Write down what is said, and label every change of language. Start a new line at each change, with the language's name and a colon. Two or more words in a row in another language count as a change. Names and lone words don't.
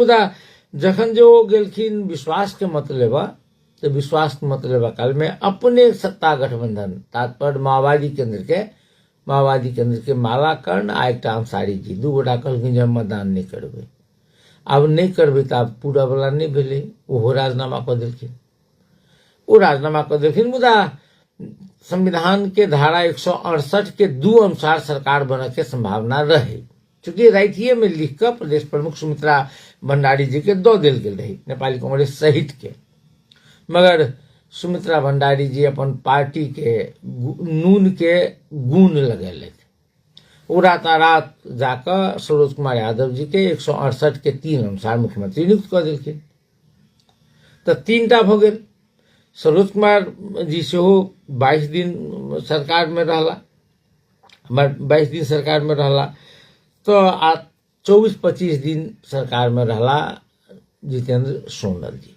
Maithili: मुदा जखन जो गेलखिन विश्वास के मत लेबा तो विश्वास के मत लेबा काल में अपने सत्ता गठबंधन तात्पर्य माओवादी केंद्र के माला कर्ण आ एक अंसारी जी 2 गोटा कहलखिन जे मतदान नहीं करबे। अब नहीं करबे तो आब पूरा वाला नहीं भेले, ओहो राजीनामा कर देलखिन। वो राजीनामा कर देलखिन। मुदा संविधान के धारा 168 के 2 अनुसार सरकार बने के संभावना रहे, चूंकि राइटिये में लिख कर प्रदेश प्रमुख सुमित्रा भंडारी जी के दो दिल गेल रही नेपाली कांग्रेस सहित के। मगर सुमित्रा भंडारी जी अपन पार्टी के नून के गुण लगेले, वो रातारात जाकर सरोज कुमार यादव जी के 168 के 3 अनुसार मुख्यमंत्री नियुक्त कर दिलखिन। तो 3टा भ गेल। सरोज कुमार जी से 22 दिन सरकार में रहला, 22 दिन सरकार में रहला। तो आ 24-25 दिन सरकार में रहला जितेंद्र सोनल जी।